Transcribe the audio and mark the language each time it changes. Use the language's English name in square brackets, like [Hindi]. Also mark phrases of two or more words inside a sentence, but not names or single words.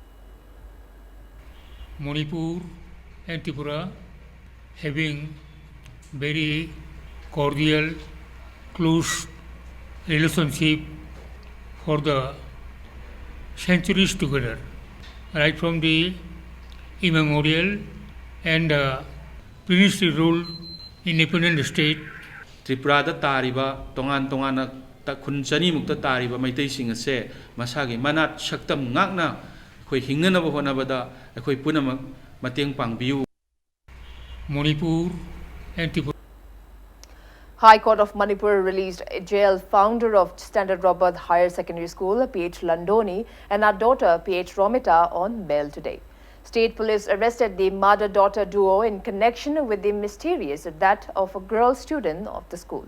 [English] Manipur and Tripura having very cordial, close relationship for the centuries together, right from the immemorial and princely rule independent state. [Manipuri] Tripurada tariba tongan tongana khun chani mukta tariba maitai sing ase masagi manat shaktam ngakna khoi hingnana bo honabada khoi punamak mateng pangbiu. [English] Manipur and Tripura. High Court of Manipur released jail founder of Standard Robert Higher Secondary School, P.H. Landhoni, and her daughter, P.H. Romita, on bail today. State police arrested the mother-daughter duo in connection with the mysterious death of a girl student of the school.